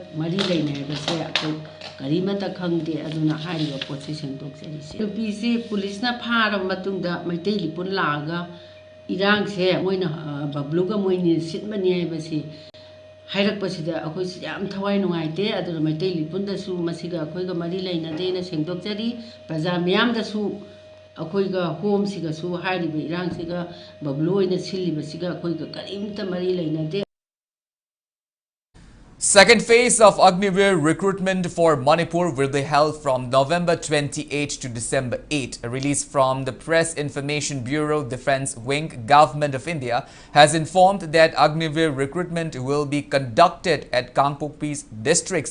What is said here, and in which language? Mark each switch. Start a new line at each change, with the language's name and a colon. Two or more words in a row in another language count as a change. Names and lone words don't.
Manipuri: mari leina haiba se akoi karimata khangde aduna hairiba pot se sendok se nupi se police na phara matungda Meitei Lipun laga Irang se moina babluga moini sitmani haibasi hairakpasida akoi yam thawai nungaite adura Meitei Lipun da su masiga akoi ga mari leina de na sengdokjari praja miyam da su akoi ga home siga su hairiba irang siga bablu oina silliba siga akoi ga karimta mari leina de.
English: Second phase of Agniveer recruitment for Manipur will be held from November 28 to December 8. A release from the Press Information Bureau Defence Wing Government of India has informed that Agniveer recruitment will be conducted at Kangpokpi's districts.